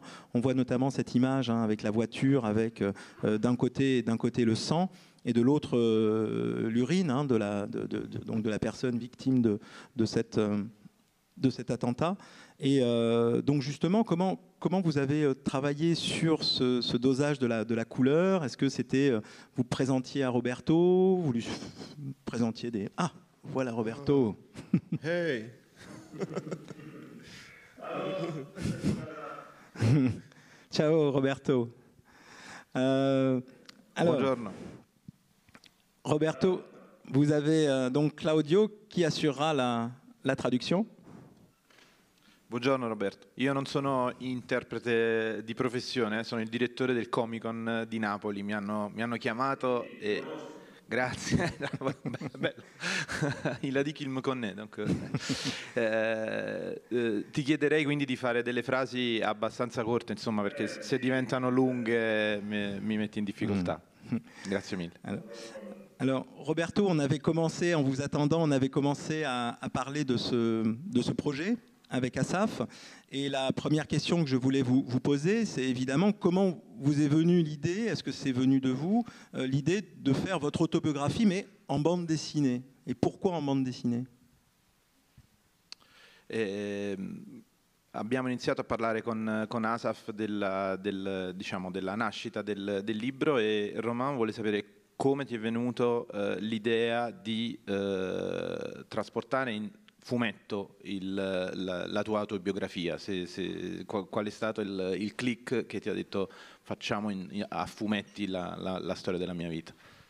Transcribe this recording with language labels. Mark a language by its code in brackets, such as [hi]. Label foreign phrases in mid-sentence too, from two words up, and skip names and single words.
[fr] On voit notamment cette image avec la voiture, avec d'un côté le sang, et de l'autre l'urine donc de la personne victime de cet attentat. Et donc justement, comment vous avez travaillé sur ce dosage de la couleur? Est-ce que c'était vous présentiez à Roberto, vous lui présentiez des... Ah, voilà Roberto. Hey. [it] Ciao Roberto. [fr] Alors, [it] buongiorno. [fr] Roberto, vous avez donc Claudio qui assurera la traduction. [it] Buongiorno Roberto, io non sono interprete di professione, sono il direttore del [en] Comic Con [it] di Napoli, mi hanno chiamato e... Grazie, bello. [fr] Il a dit qu'il me connaît, donc [it] ti chiederei quindi di fare delle frasi abbastanza corte, insomma, perché se diventano lunghe mi metti in difficoltà. Grazie mille. [fr] Alors, Roberto, en vous attendant, on avait commencé à parler de ce projet avec Asaf. Et la première question que je voulais vous poser, c'est évidemment comment vous est venue l'idée, est-ce que c'est venu de vous, l'idée de faire votre autobiographie, mais en bande dessinée? Et pourquoi en bande dessinée? [it] Abbiamo iniziato a parlare con Asaf della nascita del libro e Romain vuole sapere come ti è venuto l'idea di trasportare in fumetto la tua autobiografia, qual è stato il click che ti ha detto facciamo a fumetti la storia della mia vita?